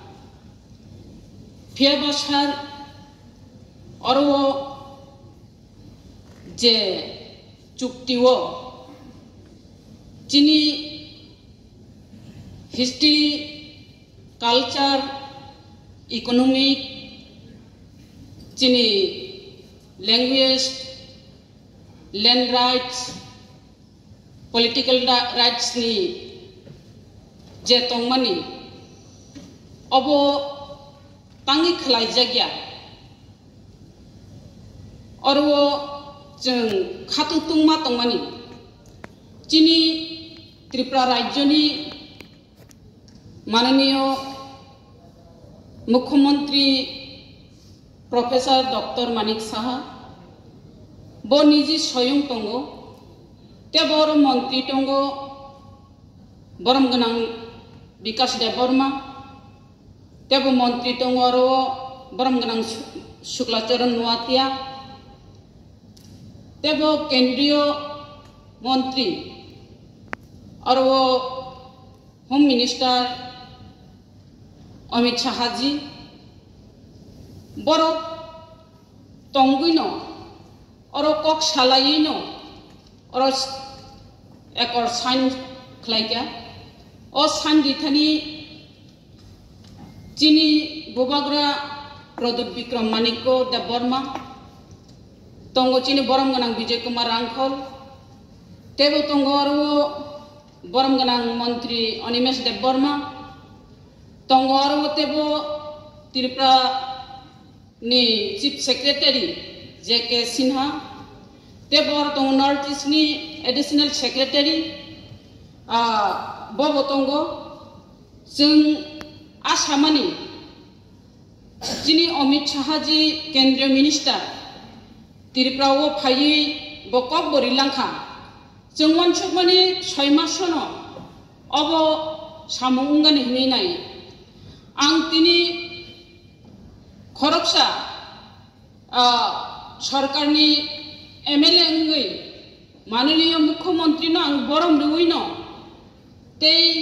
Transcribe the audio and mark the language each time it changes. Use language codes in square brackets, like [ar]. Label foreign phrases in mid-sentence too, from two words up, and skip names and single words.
[trp] फिया बासार अरो जे चुक्तिओ जिनि [en] history culture economic [trp] जिनि लैंग्वेज [en] land rights political rights [trp] नि जे तंगमानी अब तांगी खलाई जागिया और वो जों खातु तुंगमा तंगमानी चिनी त्रिपुरा राज्यनि [hi] माननीय मुख्यमंत्री [trp] प्रोफेसर डॉक्टर मानिक साहा बो निजी स्वयं तंगो ते बर मंत्री तंगो बरम गनां विकास देबबर्मा तेबो मंत्री तंगो और बरम गनां शुक्लाचरण नुआतिया तेबो [hi] केंद्रीय मंत्री [trp] और वो [en] home minister [trp] अमित शाह जी बर तंगुइनो और कक सालायिनो और एक और साइन खलाइका और साइन दिथानी चिनी बुबाग्रा प्रदुत विक्रम मानिको देबबर्मा तंगो चिनी बरम गनां विजय कुमार रांखल तेबो तंगो और वो बरम गनां मंत्री अनिमेश देबबर्मा तंगो और वो तेबो त्रिपुरा नि [en] chief secretary [trp] जेके सिन्हा तेबो और तंगो नॉर्थ ईस्ट नि [en] additional secretary [trp] बबो तंगो जों आसामनि जिनि अमित शाह जी केंद्रीय मिनिस्टर त्रिपुरा वो फायै बकब बोरिलांखा जों वानसुकमानि 6 मासनो अब सामुंगान हिनाय आं तिनि खरकसा सरकारनि एमएलए अंगै [hi] माननीय मुख्यमंत्री [trp] न आं बरम रुइनो ते